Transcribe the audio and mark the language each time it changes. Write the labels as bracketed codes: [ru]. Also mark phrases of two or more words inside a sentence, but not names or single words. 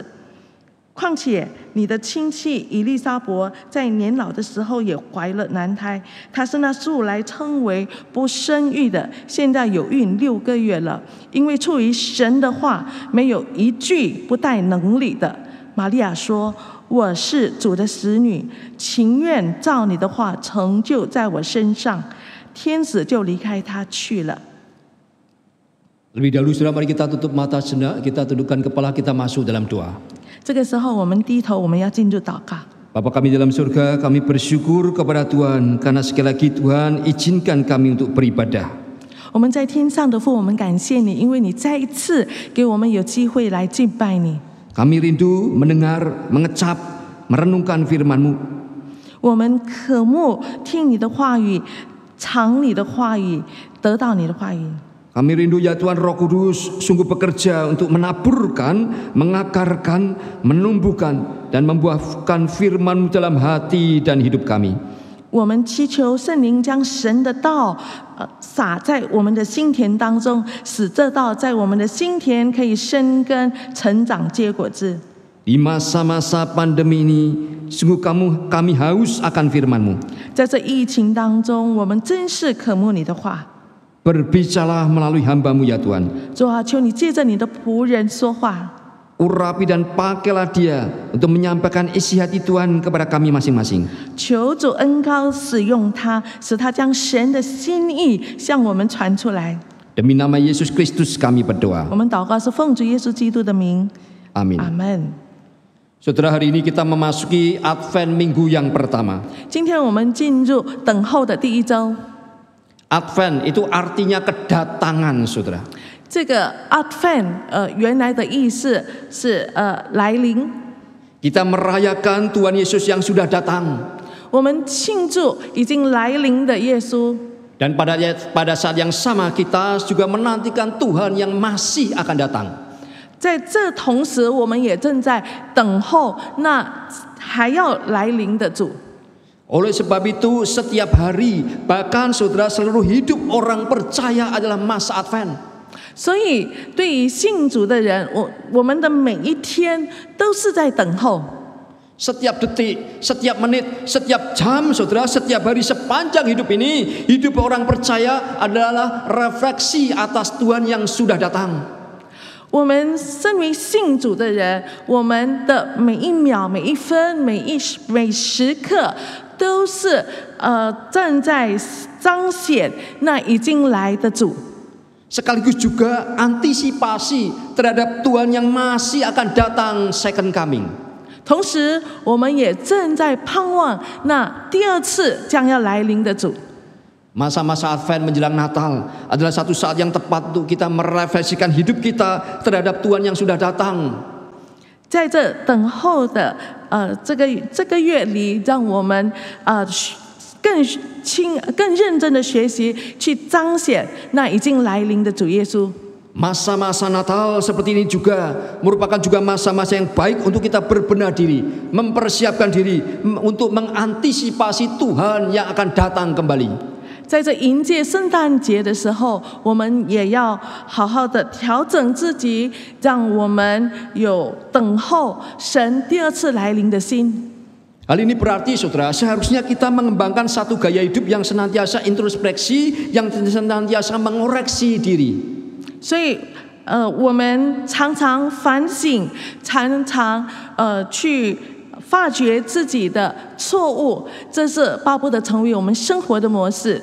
[zh] 况且你的亲戚以利沙伯在年老的时候也怀了男胎，她是那素来称为不生育的，现在有孕6个月了，因为出于神的话，没有一句不带能力的。” 玛利亚说：“我是主的使女，情愿照你的话成就在我身上。” 天使就离开她去了。 [id] Lebih dahulu saudara, mari kita tutup mata sejenak, kita tundukkan kepala, kita masuk dalam doa. [zh] 这个时候，我们低头，我们要进入祷告。 [id] Bapa kami dalam surga, kami bersyukur kepada Tuhan karena sekali lagi Tuhan izinkan kami untuk beribadah. [zh] 我们在天上的父，我们感谢你，因为你再一次给我们有机会来敬拜你。 [id] Kami rindu mendengar, mengecap, merenungkan firman-Mu. [zh] 我们渴慕听你的话语，尝你的话语，得到你的话语。 [id] Kami rindu ya Tuhan, Roh Kudus sungguh bekerja untuk menaburkan, mengakarkan, menumbuhkan, dan membuahkan firman-Mu dalam hati dan hidup kami. [zh] 我们祈求圣灵将神的道撒在我们的心田当中，使这道在我们的心田可以生根、成长、结果子。 [id] Di masa-masa pandemi ini, sungguh kami haus akan firman-Mu. [zh] 在这疫情当中，我们真是渴慕你的话。 [id] Berbicaralah melalui hamba-Mu ya Tuhan. [zh] 主啊，求你借着你的仆人说话。 [id] urapi dan pakailah dia untuk menyampaikan isi hati Tuhan kepada kami masing-masing. [zh] 求主恩膏使用他，使他将神的心意向我们传出来。 [id] Demi nama Yesus Kristus kami berdoa. [zh] 我们祷告是奉主耶稣基督的名， [id] Amin. [zh] 阿门。 [id] Saudara, hari ini kita memasuki Advent minggu yang pertama. [zh] 今天我们进入等候的第一周。 [id] Advent itu artinya kedatangan, saudara. [zh] 这个 Advent 原来的意思是来临。 [id] Kita merayakan Tuhan Yesus yang sudah datang. [zh] 我们庆祝已经来临的耶稣。 [id] Dan pada saat yang sama kita juga menantikan Tuhan yang masih akan datang. [zh] 在这同时，我们也正在等候那还要来临的主。 [id] Oleh sebab itu setiap hari, bahkan saudara, seluruh hidup orang percaya adalah masa Advent. [zh] 所以，对于信主的人，我们的每一天都是在等候。 [id] Setiap detik, setiap menit, setiap jam, saudara, setiap hari sepanjang hidup ini, hidup orang percaya adalah refleksi atas Tuhan yang sudah datang. [zh] 我们身为信主的人，我们的每一秒、每一分、每时刻，都是正在彰显那已经来的主。 [id] Sekaligus juga antisipasi terhadap Tuhan yang masih akan datang [en] second coming. [zh] 同时，我们也正在盼望那第二次将要来临的主。 [id] Masa-masa Advent menjelang Natal adalah satu saat yang tepat untuk kita merefleksikan hidup kita terhadap Tuhan yang sudah datang. [zh] 在这等候的这个月里，让我们更认真的学习，去彰显那已经来临的主耶稣。 [id] Masa-masa Natal seperti ini juga merupakan juga masa-masa yang baik untuk kita berbenah diri, mempersiapkan diri untuk mengantisipasi Tuhan yang akan datang kembali. [zh] 在这迎接圣诞节的时候，我们也要好好的调整自己，让我们有等候神第二次来临的心。 [id] Hal ini berarti, saudara, seharusnya kita mengembangkan satu gaya hidup yang senantiasa introspeksi, yang senantiasa mengoreksi diri. [zh] 所以，我们常常反省，常常去发掘自己的错误，这是巴不得成为我们生活的模式。